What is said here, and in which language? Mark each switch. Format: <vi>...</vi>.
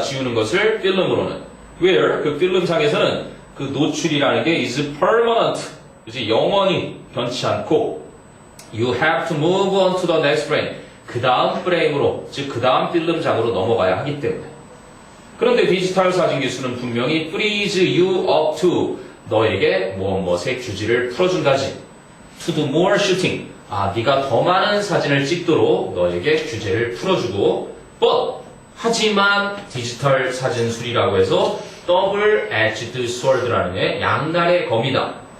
<ko>지우는 것을 필름으로는. where 그 필름상에서는 그 노출이라는 게</ko> <en>is permanent.</en> <ko>이제 영원히 변치 않고</ko> <en>you have to move on to the next frame.</en> <ko>그 다음 프레임으로, 즉 그 다음 필름장으로 넘어가야 하기 때문에. 그런데 디지털 사진 기술은 분명히</ko> <en>freeze you up to</en> <ko>너에게 무엇의 규지를 풀어준다지.</ko> <en>to do more shooting.</en> <ko>네가 더 많은 사진을 찍도록 너에게 규제를 풀어주고 but 하지만 디지털 사진술이라고 해서 double-edged sword라는 게 양날의 검이다.</ko>